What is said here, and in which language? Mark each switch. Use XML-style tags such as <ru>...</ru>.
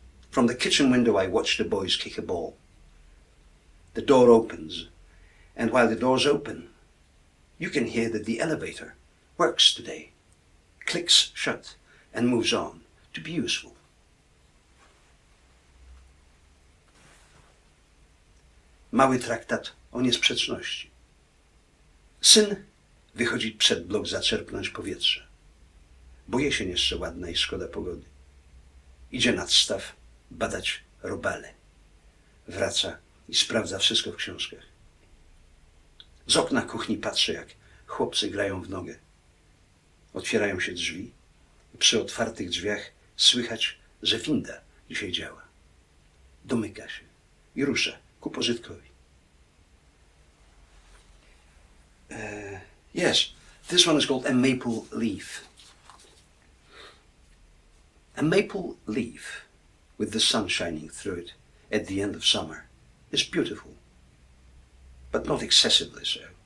<en>From the kitchen window I watch the boys kick a ball. The door opens, and while the door's open, you can hear that the elevator works today, clicks shut, and moves on to be useful.</en> <pl>Mały traktat o niesprzeczności. Syn wychodzi przed blok zaczerpnąć powietrze. Boję się jeszcze ładna i szkoda pogody. Idzie nad staw badać robale. Wraca i sprawdza wszystko w książkach. Z okna kuchni patrzy, jak chłopcy grają w nogę. Otwierają się drzwi i przy otwartych drzwiach słychać, że winda dzisiaj działa. Domyka się i rusza ku pożytkowi.</pl> <en>Yes, this one is called a maple leaf. A maple leaf with the sun shining through it at the end of summer is beautiful, but not excessively so.</en>